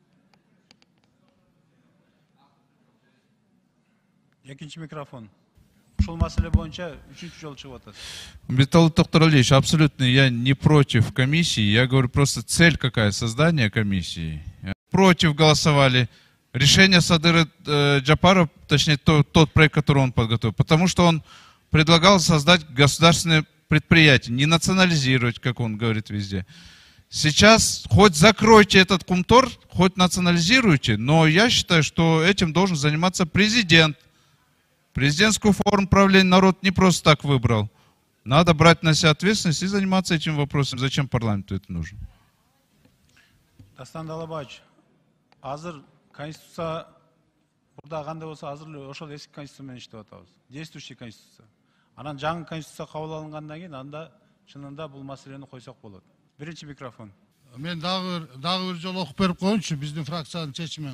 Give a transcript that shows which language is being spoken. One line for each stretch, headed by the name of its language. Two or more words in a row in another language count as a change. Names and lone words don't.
Kyrgyz: Экинчи микрофон. ушул маселе боюнча 3-чү жолу чыгып атат. Виталий Токторалевич,
Russian: абсолютно я не против комиссии. Я говорю просто цель какая, создание комиссии. Против голосовали. Решение Садыры Джапаров, точнее тот проект, который он подготовил, потому что он предлагал создать государственное предприятие, не национализировать, как он говорит везде. Сейчас хоть закройте этот Кумтор, хоть национализируйте, но я считаю, что этим должен заниматься президент. Президентскую форму правления народ не просто так выбрал. Надо брать на себя ответственность и заниматься этим вопросом. Зачем парламенту это нужно?
Kyrgyz: Дастан Далабаевич, азыр конституция burada кандай болсо азыр эле ошол эски конституция менен иштеп атабыз.
Russian: Действующий конституция.
Kyrgyz: Анан жаңы конституция кабыл алынгандан кийин анда чынында бул маселени койсок болот. Биринчи микрофон. Мен дагы бир жолу окуп берип коеюнчу биздин фракциянын чечими.